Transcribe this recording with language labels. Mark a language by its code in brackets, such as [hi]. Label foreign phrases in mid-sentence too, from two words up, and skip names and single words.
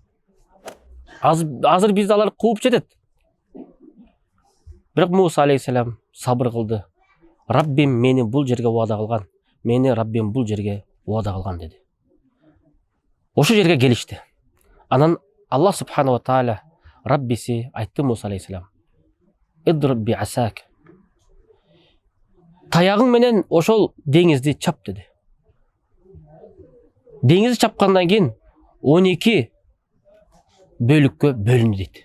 [ky] Азыр бизди алар кууп жетет. Бирок Муса алейхиссалам сабыр кылды. Раббим мени бул жерге убада кылган. Мени Раббим бул жерге убада кылган деди. Ошол жерге келишти. Анан [ar] الله سبحانه و تعالى [ky] Раббиси айтты Муса алейхиссалам: [ar] "اضرب بعصاك." [ky] Таягың менен ошол деңизди чап деди. Деңизди чапкандан кийин 12 бөлүккө бөлүндү дейт.